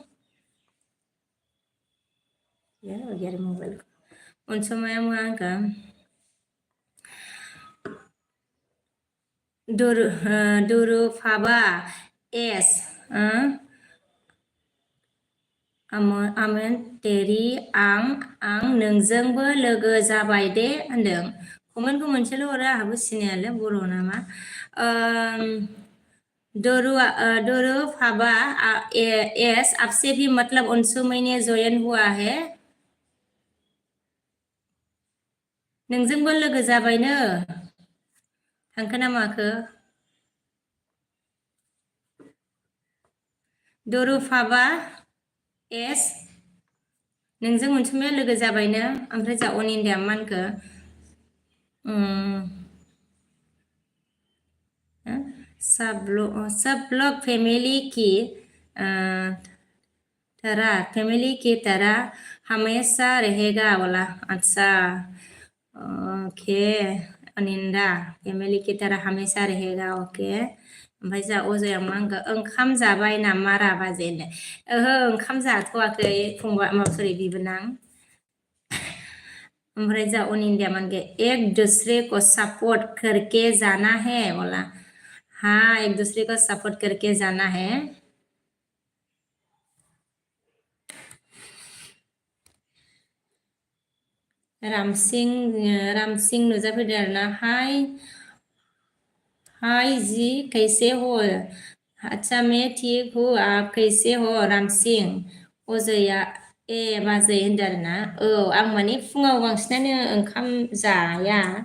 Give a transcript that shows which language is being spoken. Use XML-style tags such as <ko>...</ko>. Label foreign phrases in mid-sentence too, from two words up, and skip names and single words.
<brx>गैया मबाइल अनसमाया मा होनगोन दुरुफाबा एस आमोन तेरि आं नोंजोंबो लोगो जाबाय दे होनदों कमेन्टखौ मोनसेल' हरो आंहाबो सिनायालै बर' नामा</brx> <hi>दुरुफाबा एस आपसे भी मतलब अनसुमै ने जयन हुआ है</hi> <brx>नोंजोंबो लोगो जाबायनो थांखो ना माखो दुरुफाबा एस नोंजों अनसुमाया लोगो जाबायनो ओमफ्राय जा अनिन्दाया मा होनखो</brx> <hi>सब लोग फैमिली की तरह हमेशा रहेगा बोला अच्छा ओके अनिन्दा फैमिली की तरह हमेशा रहेगा ओके</hi> <brx>ओमफ्राय जा अजया मा होनखो ओंखाम जाबाय नामा रा बाजै होनदों ओहो ओंखाम जाथ'वाखै फंबाय सरि बिबोनां ओमफ्राय जा अनिन्दाया मा होनखो</brx> <hi>एक दूसरे को सपोर्ट करके जाना है बोला हाँ एक दूसरे को सपोर्ट करके जाना है</hi> <brx>रामसिंह नुजाफैदों आरोना</brx> <hi>हाय जी कैसे हो अच्छा मैं ठीक हूँ आप कैसे हो</hi> <brx>रामसिंह अजया बाजै होनदों आरोना आं माने फुङाव बांसिनानो ओंखाम जाया</brx>